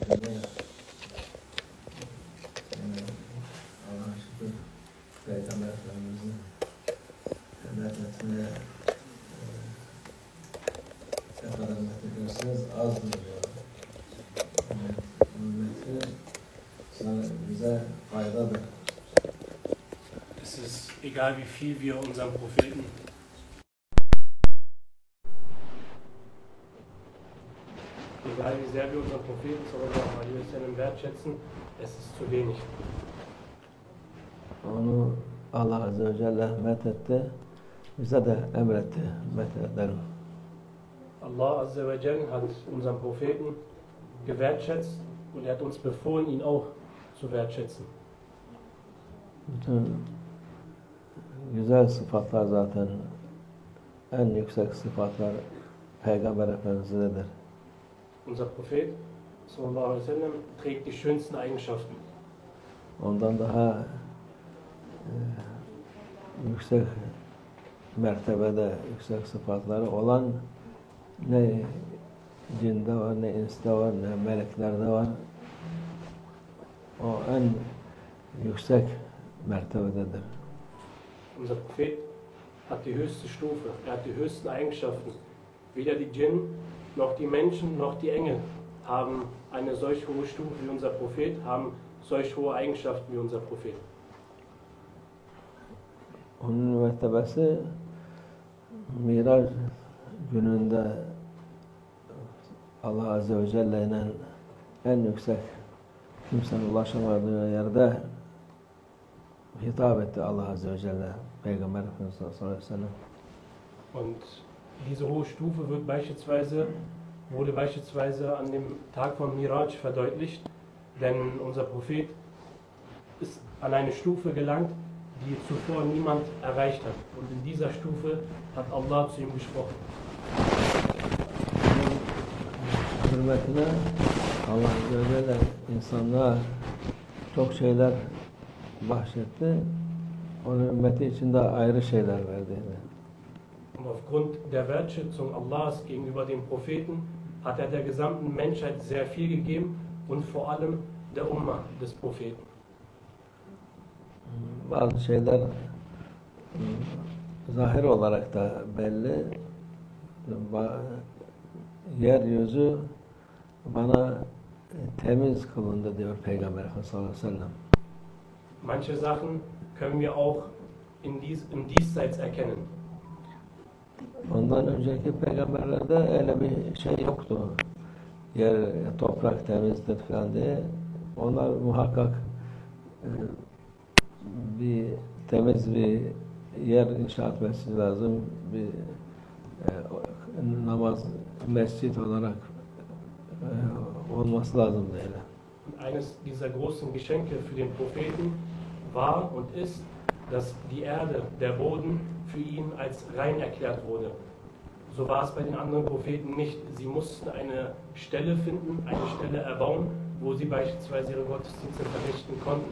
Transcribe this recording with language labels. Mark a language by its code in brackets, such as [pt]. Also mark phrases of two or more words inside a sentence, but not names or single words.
[tr] Allah'a şükür Peygamber Efendimiz'in methetine ne kadar methediyorsanız azdır diyor. Ümmeti bize faydadır. [de] Es ist egal, wie viel wir unseren Propheten egal wie sehr wir unseren Propheten [ar] صلى الله عليه وسلم [de] wertschätzen, es ist zu wenig. [tr] Onu [ar] الله عز وجل [tr] methetti, bize de emretti methedelim. [ar] الله عز وجل [de] hat unseren Propheten gewertschätzt und er hat uns befohlen, ihn auch zu wertschätzen. [tr] Bütün güzel sıfatlar zaten en yüksek sıfatlar Peygamber Efendimiz'dedir. [de] Unser Prophet [ar] صلى الله عليه وسلم [de] trägt die schönsten Eigenschaften. [tr] Ondan daha yüksek mertebede, yüksek sıfatları olan ne cinde var, ne inste var, ne meleklerde var. O en yüksek mertebededir. [de] Unser Prophet hat die höchste Stufe, er hat die höchsten Eigenschaften. Weder die Djinn, noch die Menschen, noch die Engel haben eine solch hohe Stufe wie unser Prophet, haben solch hohe Eigenschaften wie unser Prophet. [tr] Onun mertebesi Miraç gününde [ar] الله عز وجل [tr] ile en yüksek kimsenin ulaşamadığı yerde hitap etti [ar] الله عز وجل [tr] Peygamber Efendimiz [ar] صلى الله عليه وسلم. [de] Und diese hohe Stufe wurde beispielsweise an dem Tag von Miraj verdeutlicht, denn unser Prophet ist an eine Stufe gelangt, die zuvor niemand erreicht hat. Und in dieser Stufe hat Allah zu ihm gesprochen. [tr] Hürmetine [ar] الله عز وجل [tr] insanlığa çok şeyler bahşetti. Onun ümmeti için de ayrı şeyler verdi. [de] Und aufgrund der Wertschätzung Allahs gegenüber den Propheten hat er der gesamten Menschheit sehr viel gegeben und vor allem der Ummah des Propheten. [tr] Bazı şeyler zahir olarak da belli. Yeryüzü bana temiz kılındı diyor Peygamber Efendimiz [ar] صلى الله عليه وسلم. [de] Manche Sachen können wir auch im Diesseits erkennen. [tr] Ondan önceki peygamberlerde öyle bir şey yoktu. Yer, toprak temizdir falan diye. Onlar muhakkak bir temiz bir yer inşa etmesi lazım. Bir namaz, mescit olarak olması lazım diye. [de] Eines dieser großen Geschenke für den Propheten war und ist, dass die Erde, der Boden für ihn als rein erklärt wurde. So war es bei den anderen Propheten nicht. Sie mussten eine Stelle finden, eine Stelle erbauen, wo sie beispielsweise ihre Gottesdienste verrichten konnten.